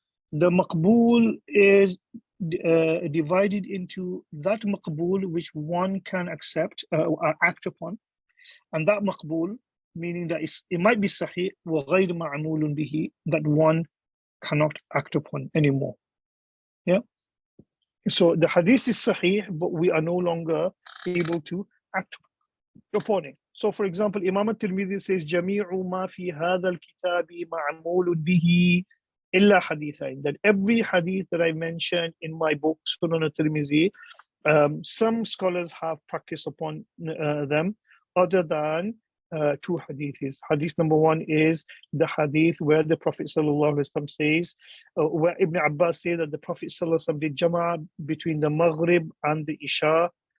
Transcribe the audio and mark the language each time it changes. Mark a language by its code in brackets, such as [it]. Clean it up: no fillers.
[en] The maqbul is divided into that maqbul which one can accept or act upon, and that maqbul, meaning that it might be sahih wa ghayr ma'mulun bihi, that one cannot act upon anymore. Yeah. So the hadith is sahih, but we are no longer able to act upon it. So for example, Imam al-Tirmidhi says, [ar] جَمِيعُ مَا فِي هَذَا الْكِتَابِ مَعْمُولٌ بِهِ إِلَّا حَدِيثَيْن. [en] That every hadith that I mentioned in my book, Sunan al-Tirmidhi, some scholars have practiced upon them other than two hadiths. Hadith number one is the hadith where the Prophet ﷺ says, where Ibn Abbas says that the Prophet ﷺ did jama'ah between the Maghrib and the Isha.